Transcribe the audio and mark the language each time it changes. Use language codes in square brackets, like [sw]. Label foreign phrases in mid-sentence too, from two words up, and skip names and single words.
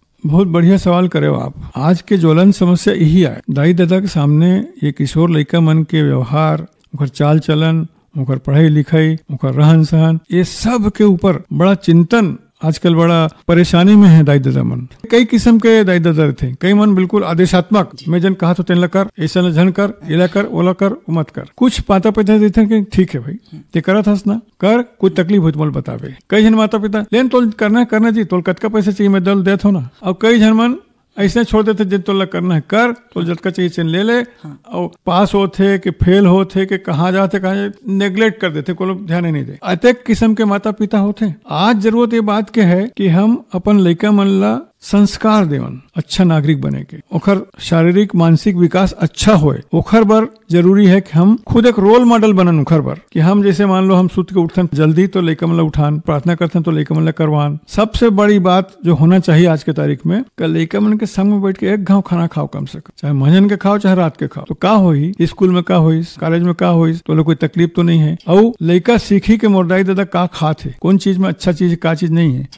[hne] बहुत बढ़िया सवाल करे हो आप। आज के ज्वलन समस्या यही है, दाई दादा के सामने ये किशोर लड़का मन के व्यवहार, ओकर चाल चलन, ओकर पढ़ाई लिखाई, ओकर रहन सहन, ये सब के ऊपर बड़ा चिंतन आजकल बड़ा परेशानी में है दाई दादा मन। कई किस्म के दाई दादा थे, कई मन बिल्कुल आदेशात्मक, मैं जन कहा तो तेन ला कर, ऐसा न झन कर, एला कर, ओला कर, मत कर। कुछ माता पिता देते कि ठीक है भाई ते करत हस ना कर, कोई तकलीफ हो तो मोल बतावे। कई जन माता पिता लेन तोल करना जी, तोल कतका पैसा चाहिए मैं दल देत हो ना। और कई जन मन ऐसे छोड़ देते जिन तोला करना है कर, तो जतका चाहिए चेन ले ले। और पास होते कि फेल होते कि कहाँ जाते कहाँ नेग्लेक्ट कर देते, कोई ध्यान ही नहीं दे। अनेक किस्म के माता पिता होते। आज जरूरत ये बात के है कि हम अपन लइका मन ला संस्कार देवन, अच्छा नागरिक बने के, ओखर शारीरिक मानसिक विकास अच्छा होए, ओखर बर जरूरी है कि हम खुद एक [en] role model [hne] बनन ओखर बर। कि हम जैसे मान लो हम सुत के उठन जल्दी तो लइका मन ला उठान, प्रार्थना करथन तो लइका मन ला करवान। सबसे बड़ी बात जो होना चाहिए आज के तारीख में, लइका मन के संग में बैठ के एक घाव खाना खाओ कम से कम, चाहे मंझन के खाओ चाहे रात के खाओ। तो का होई, स्कूल में का होई, कॉलेज में का होई, तो कोई तकलीफ तो नहीं है। और लइका सीखी के मोर दाई दादा का खाते, कौन चीज में अच्छा चीज का चीज नहीं है।